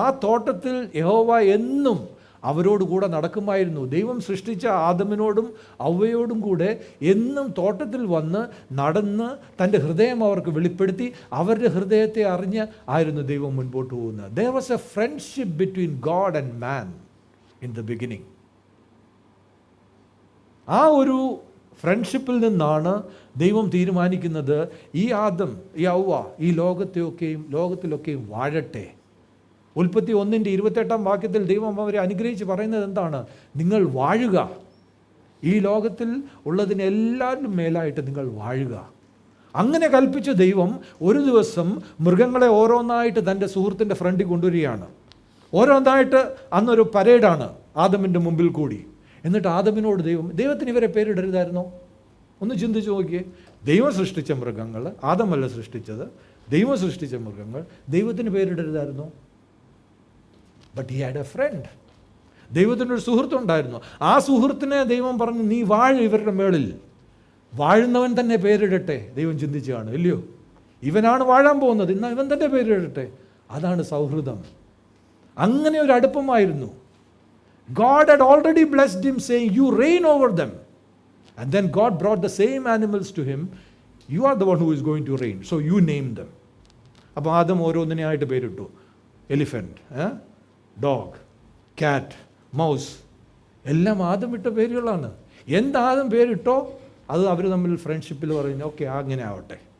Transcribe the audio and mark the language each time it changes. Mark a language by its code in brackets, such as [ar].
[ml] ആ തോട്ടത്തിൽ യഹോവ എന്നും അവരോട് കൂടെ നടക്കുമായിരുന്നു. ദൈവം സൃഷ്ടിച്ച ആദമിനോടും അവയോടും കൂടെ എന്നും തോട്ടത്തിൽ വന്ന് നടന്ന് തൻ്റെ ഹൃദയം അവർക്ക് വെളിപ്പെടുത്തി അവരുടെ ഹൃദയത്തെ അറിഞ്ഞ് ആയിരുന്നു ദൈവം മുൻപോട്ട് പോകുന്നത്. [en] There was a friendship between God and man in the beginning. [ml] ആ ഒരു ഫ്രണ്ട്ഷിപ്പിൽ നിന്നാണ് ദൈവം തീരുമാനിക്കുന്നത്, ഈ ആദം, ഈ ഔവ ഈ ലോകത്തിലൊക്കെയും വാഴട്ടെ. ഉൽപ്പത്തി 1:28 ദൈവം അവരെ അനുഗ്രഹിച്ച് പറയുന്നത് എന്താണ്? നിങ്ങൾ വാഴുക, ഈ ലോകത്തിൽ ഉള്ളതിനെല്ലാവരും മേലായിട്ട് നിങ്ങൾ വാഴുക. അങ്ങനെ കൽപ്പിച്ച ദൈവം ഒരു ദിവസം മൃഗങ്ങളെ ഓരോന്നായിട്ട് തൻ്റെ സുഹൃത്തിൻ്റെ ഫ്രണ്ടിൽ കൊണ്ടുവരികയാണ്. ഓരോന്നായിട്ട് അന്നൊരു പരേഡാണ് ആദമിൻ്റെ മുമ്പിൽ കൂടി. എന്നിട്ട് ആദമിനോട് ദൈവത്തിന് ഇവരെ പേരിടരുതായിരുന്നോ? ഒന്ന് ചിന്തിച്ച് നോക്കിയേ. ദൈവം സൃഷ്ടിച്ച മൃഗങ്ങൾ, ആദമല്ല സൃഷ്ടിച്ചത്, ദൈവം സൃഷ്ടിച്ച മൃഗങ്ങൾ, ദൈവത്തിന് പേരിടരുതായിരുന്നോ? [en] But he had a friend. [ml] ദൈവത്തിനൊരു സുഹൃത്തുണ്ടായിരുന്നു. ആ സുഹൃത്തിനെ ദൈവം പറഞ്ഞു, നീ വാഴ ഇവരുടെ മേളിൽ, വാഴുന്നവൻ തന്നെ പേരിടട്ടെ. ദൈവം ചിന്തിച്ചു കാണും, ഇല്ലയോ? ഇവനാണ് വാഴാൻ പോകുന്നത്, എന്നാൽ ഇവൻ തന്നെ പേരിടട്ടെ. അതാണ് സൗഹൃദം. അങ്ങനെ ഒരു അടുപ്പമായിരുന്നു. [en] God had already blessed him, saying, you reign over them. And then God brought the same animals to him you are the one who is going to reign, so you name them. [ml] അപ്പോൾ ആദം ഓരോന്നിനെയായിട്ട് പേരിട്ടു. Elephant, dog, cat, mouse, എല്ലാം ആദം ഇട്ട പേരുകളാണ്. എന്താദം പേരിട്ടോ അത് അവർ തമ്മിൽ ഫ്രണ്ട്ഷിപ്പിൽ പറയുന്നു, okay അങ്ങനെ ആവട്ടെ.